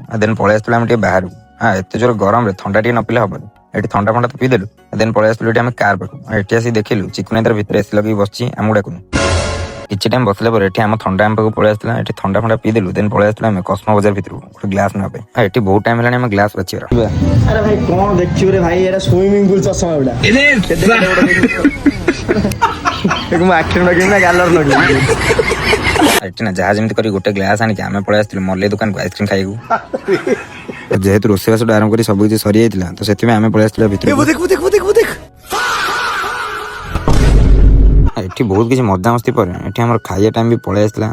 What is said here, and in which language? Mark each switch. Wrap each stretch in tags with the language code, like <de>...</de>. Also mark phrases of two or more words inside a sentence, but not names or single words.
<or>ଦେନ୍ ପଳେଇ ଆସିଥିଲୁ ଆମେ ଟିକେ ବାହାରକୁ। ଏତେ ଜୋର ଗରମରେ ଥଣ୍ଡା ଟିକେ ନ ପିଲେ ହବନି। ଏଠି ଥଣ୍ଡା ଫଣ୍ଡା ତ ପିଇଦେଲୁ। ଦେନ୍ ପଳେଇ ଆସିଥିଲୁ ଏଠି ଆମେ କାର ପାଖକୁ। ଏଠି ଆସିକି ଦେଖିଲୁ ଚିକୁନ ତାର ଭିତରେ ଏସି ଲଗେଇକି ବସିଛି ଆମକୁ ଡାକୁନି। କିଛି ଟାଇମ ବସିଲା ପରେ ଏଠି ଆମ ଥଣ୍ଡା ଆମ ପାଖକୁ ପଳେଇ ଆସିଥିଲା। ଏଠି ଥଣ୍ଡା ଫଣ୍ଡା ପିଇଦେଲୁ। ଦେନ୍ ପଳେଇ ଆସିଥିଲା ଆମେ କସ୍ମୋ ବଜାର ଭିତରକୁ ଗୋଟେ ଗ୍ଲାସ ନେବା ପାଇଁ। ଏଠି ବହୁତ ଟାଇମ ହେଲାଣି ଆମେ ଗ୍ଲାସ ବାଛିବାର।</or> <hi>अरे भाई कौन देखियो रे भाई एरा स्विमिंग पूल चश्मा उडा</hi> <or>ମୁଁ ଆଖିରେ ଲଗେଇବି ନା ଗାଲରେ ଲଗେଇବି। ଏଠି ନା ଯାହା ଯେମିତି କରି ଗୋଟେ ଗ୍ଲାସ ଆଣିକି ଆମେ ପଳେଇ ଆସିଥିଲୁ ମଲେଇ ଦୋକାନକୁ ଆଇସ୍କ୍ରିମ ଖାଇବାକୁ। ଯେହେତୁ ରୋଷେଇବାସଠୁ ଆରମ୍ଭ କରି ସବୁ କିଛି ସରିଯାଇଥିଲା ତ ସେଥିପାଇଁ ଆମେ ପଳେଇ ଆସିଥିଲୁ ଭିତରକୁ। ଏଠି ବହୁତ କିଛି ମଜାମସ୍ତି ପରେ ଏଠି ଆମର ଖାଇବା ଟାଇମ ବି ପଳେଇ ଆସିଥିଲା।</or>